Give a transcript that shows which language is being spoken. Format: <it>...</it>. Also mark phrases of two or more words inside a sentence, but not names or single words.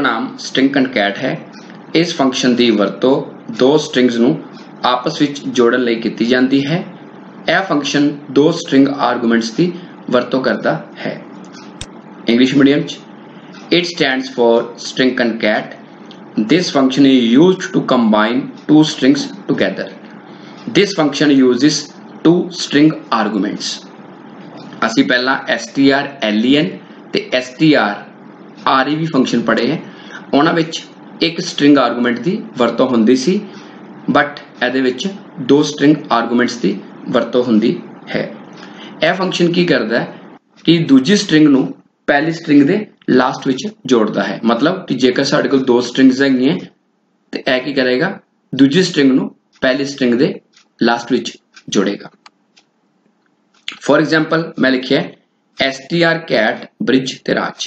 <pa>नाम</pa> <en>string concat</en> <pa>ਹੈ ਇਸ ਫੰਕਸ਼ਨ ਕੀ ਵਰਤੋਂ ਦੋ ਸਟ੍ਰਿੰਗਸ ਨੂੰ ਆਪਸ ਵਿਚ ਜੋੜਨ ਲਈ ਕੀਤੀ ਜਾਂਦੀ ਹੈ ਯਹ ਫੰਕਸ਼ਨ ਦੋ</pa> <en>string arguments</en> <pa>ਕੀ ਵਰਤੋਂ ਕਰਤਾ ਹੈ</pa> <en>English medium it stands for string concat This function is used to combine two strings together. This function uses two string arguments.</en> <pa>ਅਸੀਂ ਪਹਿਲਾਂ str_len ਤੇ str_re ਫੰਕਸ਼ਨ ਪੜ੍ਹੇ ਹੈ। ਉਹਨਾਂ ਵਿੱਚ ਇੱਕ</pa> <en>string argument</en> <pa>ਦੀ ਵਰਤੋਂ ਹੁੰਦੀ ਸੀ, ਬਟ ਇਹਦੇ ਵਿੱਚ ਦੋ</pa> <en>string arguments</en> <pa>ਦੀ ਵਰਤੋਂ ਹੁੰਦੀ ਹੈ। ਇਹ ਫੰਕਸ਼ਨ ਕੀ ਕਰਦਾ ਹੈ ਕਿ ਦੂਜੀ string ਨੂੰ ਪਹਿਲੀ ਸਟ੍ਰਿੰਗ ਦੇ ਲਾਸਟ ਵਿਚ ਜੋੜਤਾ ਹੈ। ਮਤਲਬ ਕਿ ਜੇਕਰ ਸਾਡੇ ਕੋਲ ਦੋ ਸਟ੍ਰਿੰਗਸ ਹੈਗੀਆਂ ਤੇ ਏ ਕੀ ਕਰੇਗਾ ਦੂਜੀ ਸਟ੍ਰਿੰਗ ਨੂ ਪਹਿਲੀ ਸਟ੍ਰਿੰਗ ਦੇ ਲਾਸਟ ਵਿਚ ਜੋੜੇਗਾ।</pa> <en>for example</en> <pa>ਮੈਂ ਲਿਖਿਆ strcat bridge ਤੇ ਰਾਜ।</pa>